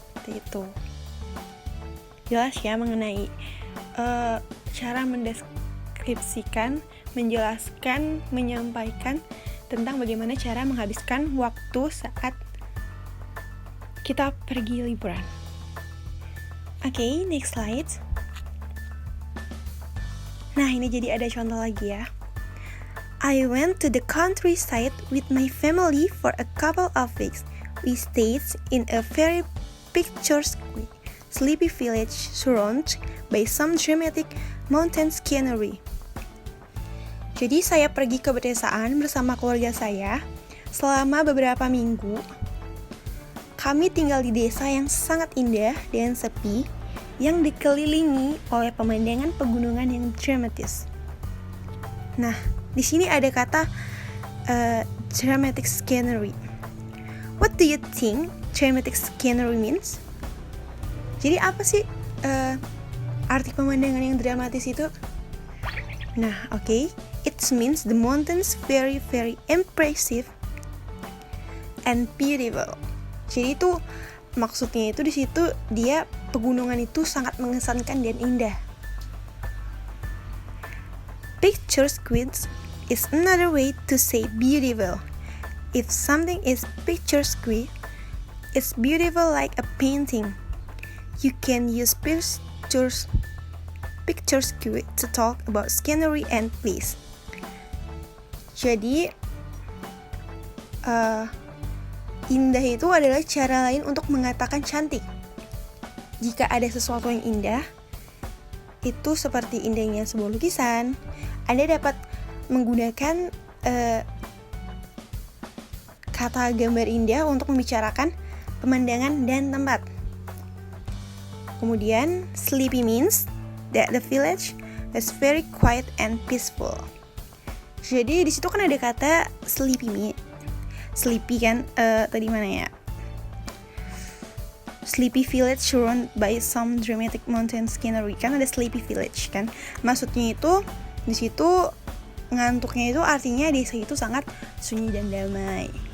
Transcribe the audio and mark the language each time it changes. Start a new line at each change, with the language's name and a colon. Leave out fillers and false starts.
Indonesian: Itu jelas ya mengenai cara mendeskripsikan, menjelaskan, menyampaikan tentang bagaimana cara menghabiskan waktu saat kita pergi liburan.
English: Oke, next slide.
Indonesian: Nah, ini jadi ada contoh lagi ya.
English: I went to the countryside with my family for a couple of weeks. We stayed in a very picturesque, sleepy village surrounded by some dramatic mountain scenery.
Indonesian: Jadi saya pergi ke pedesaan bersama keluarga saya selama beberapa minggu. Kami tinggal di desa yang sangat indah dan sepi, yang dikelilingi oleh pemandangan pegunungan yang dramatis. Nah, di sini ada kata
English: dramatic scenery. What do you think dramatic scenery means?
Indonesian: Jadi apa sih arti pemandangan yang dramatis itu? Nah, oke.
English: It means the mountains very very impressive and beautiful.
Indonesian: Jadi itu maksudnya itu di situ dia pegunungan itu sangat mengesankan dan indah.
English: Picturesque is another way to say beautiful. If something is picturesque, it's beautiful like a painting. You can use picturesque to talk about scenery and place.
Indonesian: Jadi indah itu adalah cara lain untuk mengatakan cantik. Jika ada sesuatu yang indah, itu seperti indahnya sebuah lukisan, Anda dapat menggunakan kata gambar indah untuk membicarakan pemandangan dan tempat. Kemudian,
English: sleepy means that the village is very quiet and peaceful.
Indonesian: Jadi di situ kan ada kata sleepy kan tadi mana ya?
English: Sleepy village surrounded by some dramatic mountain scenery.
Indonesian: Kan ada
English: sleepy village
Indonesian: kan. Maksudnya itu di situ ngantuknya itu artinya desa itu sangat sunyi dan damai.